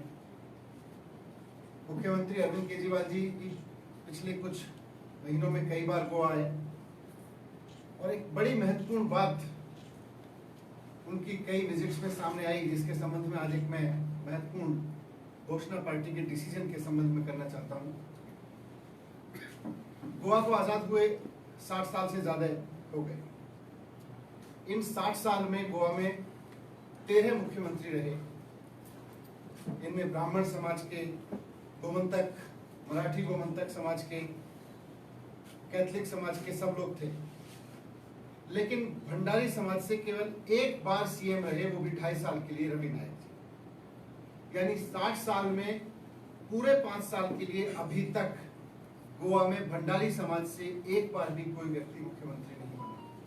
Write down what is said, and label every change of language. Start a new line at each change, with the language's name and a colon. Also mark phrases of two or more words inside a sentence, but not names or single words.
Hindi: मुख्यमंत्री अरविंद केजरीवाल जी पिछले कुछ महीनों में कई बार गोवा आए और एक बड़ी महत्वपूर्ण बात उनकी कई विजिट्स में सामने आई, जिसके संबंध में आज एक मैं महत्वपूर्ण घोषणा पार्टी के डिसीजन के संबंध में करना चाहता हूं. गोवा को आजाद हुए 60 साल से ज्यादा हो गए. इन 60 साल में गोवा में 13 मुख्यमंत्री रहे. इनमें ब्राह्मण समाज के, गोमंतक, मराठी गोमंतक समाज के, कैथलिक समाज के सब लोग थे. लेकिन भंडारी समाज से केवल एक बार सीएम रहे, वो भी 2.5 साल के लिए, रवि नायक जी. यानी 60 साल में पूरे 5 साल के लिए अभी तक गोवा में भंडारी समाज से एक बार भी कोई व्यक्ति मुख्यमंत्री नहीं बना.